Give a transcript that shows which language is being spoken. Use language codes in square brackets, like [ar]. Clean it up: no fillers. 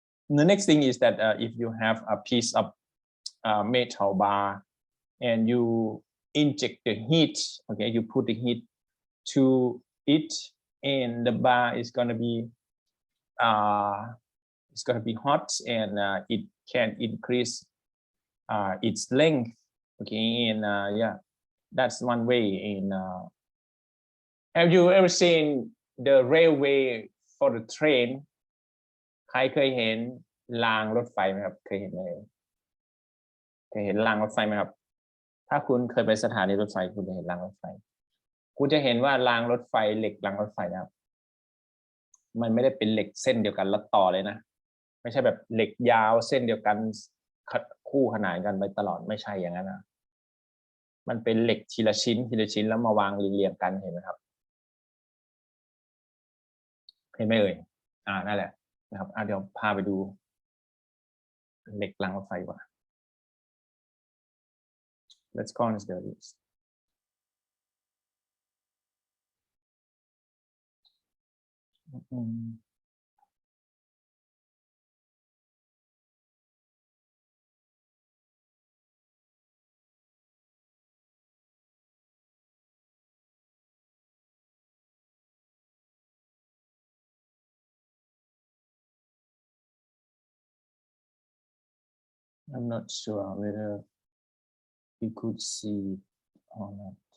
[en] The next thing is that if you have a piece of metal bar and you inject the heat, okay, you put the heat to it, and the bar is going to be hot, and it can increase its length, okay, and yeah, that's one way. In have you ever seen the railway for the train? [th] ใครเคยเห็นรางรถไฟไหมครับเคยเห็นไหมเคยเห็นรางรถไฟไหมครับถ้าคุณเคยไปสถานีรถไฟคุณจะเห็นรางรถไฟคุณจะเห็นว่ารางรถไฟเหล็กรางรถไฟนะครับมันไม่ได้เป็นเหล็กเส้นเดียวกันแล้วต่อเลยนะไม่ใช่แบบเหล็กยาวเส้นเดียวกัน คู่ขนานกันไปตลอดไม่ใช่อย่างนั้นนะมันเป็นเหล็กทีละชิ้นทีละชิ้นแล้วมาวางเรียงกันเห็นไหมครับเห็นไหมเอ่ยนั่นแหละนะครับเดี๋ยวพาไปดูเหล็กรางรถไฟก่อน [en] Let's consider this. I'm not sure whether you could see it or not.